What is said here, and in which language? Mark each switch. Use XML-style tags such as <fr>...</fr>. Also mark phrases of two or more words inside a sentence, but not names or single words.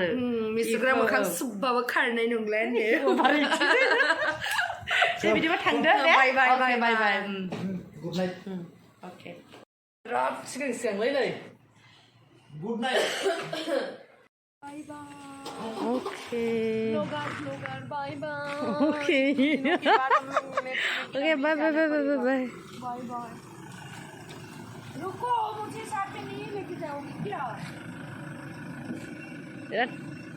<brx>मैसुगुरा मोखां सुब्बाबो खारनाय नंला बिदिबा थांदो</brx> <en>bye bye good night.</en> <brx>अके बिराद सिगांलै नै</brx> <en>good night. bye bye. ओके blogger bye bye. okay okay bye bye</en> <hi>रुको, मुझे साथ में नहीं लेके जाओगी क्या?</hi>